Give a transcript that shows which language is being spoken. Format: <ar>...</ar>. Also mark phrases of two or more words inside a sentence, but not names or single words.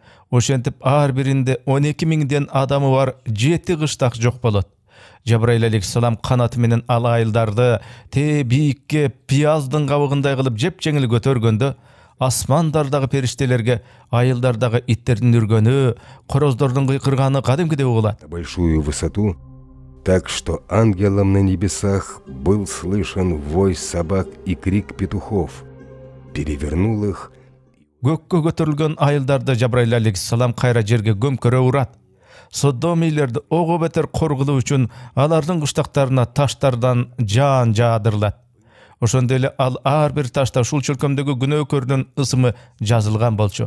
<ky>Ошентип ар биринде 12.000ден адамы бар 7 кыштак жок болот. Жабраил алейхиссалам канаты менен ал айылдарды те бийикке пияздын кабыгындай кылып жеп жеңил көтөргөндө, асмандардагы периштелерге айылдардагы иттердин үргөнү, короздордун кыйкырганы кадимкидей угулат.</ky> <ru>Большую высоту, так что ангелам на небесах был слышен вой собак и крик петухов. Перевернул их.</ru> <ky>Көккө көтөрүлгөн айылдарды Жабраил алейхиссалам кайра жерге көмкөрө урат. Содомийлерди ого бетер коргулуу үчүн алардын кыштактарына таштардан жаан жаадырылат. Ошондой эле ал ар бир ташта ушул чөлкөмдөгү күнөөкөрдүн ысымы жазылган болчу.</ky>